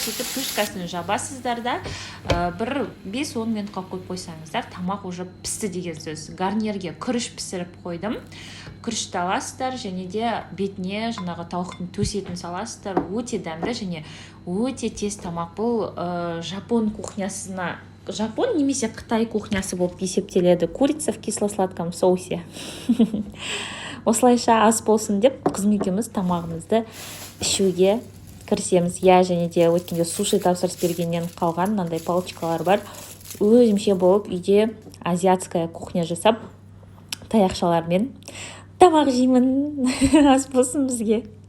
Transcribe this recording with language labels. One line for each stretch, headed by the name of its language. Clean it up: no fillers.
Kazakh: Сөйтіп крышкасын жабасыздар да, бір 5-10 минутқа қойып қойсаңыздар, тамақ уже пісті деген сөз. Гарнирге күріш пісіріп қойдым. күрішті аласыздар және де бетіне жаңағы тауықтың төс етін саласыздар. Өте дәмді және өте тез тамақ. Бұл жапон кухнясына, жапон немесе Қытай кухнясы болып есептеледі.
Russian: Курица в кисло-сладком соусе.
Kazakh: Осылайша ас болсын деп қызметкеміз тамағымызды ішуге кірісеміз. Және де өткенде суши тапсырыс бергеннен қалған мынандай палочкалар бар. Өзімше болып үйде
Russian: азиатская кухня
Kazakh: жасап таяқшалармен тамақ жеймін. Ас болсын бізге.